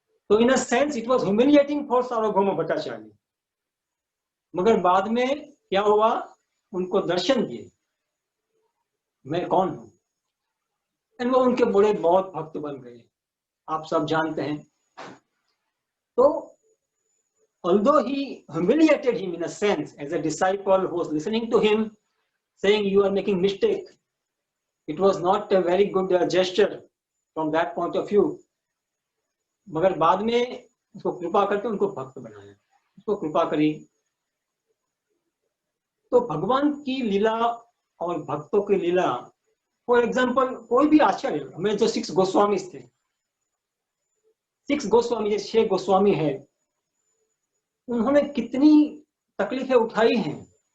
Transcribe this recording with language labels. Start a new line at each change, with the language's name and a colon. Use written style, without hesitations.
English: तो in a sense it was humiliating for Sarvabhauma Bhattacharya.
Hindi: मगर बाद में क्या हुआ? उनको दर्शन दिए, मैं कौन हूं, एंड वो उनके बड़े बहुत भक्त बन गए, आप सब जानते हैं।
English: तो although he humiliated him in a sense as a disciple who was listening to him saying you are making mistake, it was not a very good gesture from that point of view।
Hindi: मगर बाद में उसको कृपा करके उनको भक्त बनाया, उसको कृपा करी। तो भगवान की लीला और भक्तों की लीला, फॉर एग्जाम्पल कोई भी आचार्य, हमें जो 6 गोस्वामी थे, 6 गोस्वामी, जो 6 गोस्वामी है, उन्होंने कितनी तकलीफें उठाई हैं।